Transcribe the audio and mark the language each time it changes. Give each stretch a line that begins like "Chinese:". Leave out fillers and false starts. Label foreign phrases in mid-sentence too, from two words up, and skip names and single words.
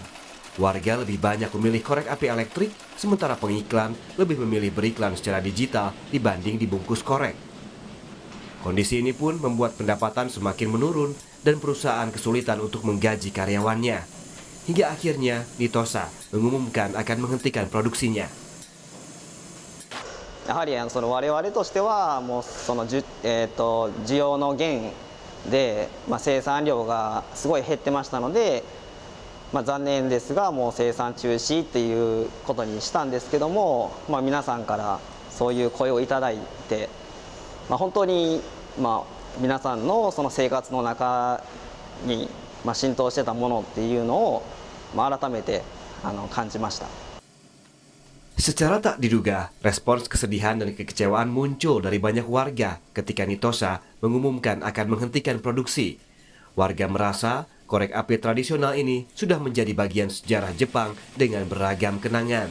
Indonesian: Warga lebih banyak memilih korek api elektrik, sementara pengiklan lebih memilih beriklan secara digital dibanding dibungkus korek. Kondisi ini pun membuat pendapatan semakin menurun dan perusahaan kesulitan untuk menggaji karyawannya. Hingga akhirnya Nitosha mengumumkan akan menghentikan produksinya.
Japanese: やはり我々としてはもう需要の減で、生産量がすごい減ってましたので、残念ですがもう生産中止っていうことにしたんですけども、皆さんからそういう声をいただいて、本当に皆さんのその生活の中に浸透してたものっていうのを改めて感じました。
Indonesian: Secara tak diduga, respons kesedihan dan kekecewaan muncul dari banyak warga ketika Nitosha mengumumkan akan menghentikan produksi. Warga merasa korek api tradisional ini sudah menjadi bagian sejarah Jepang dengan beragam kenangan.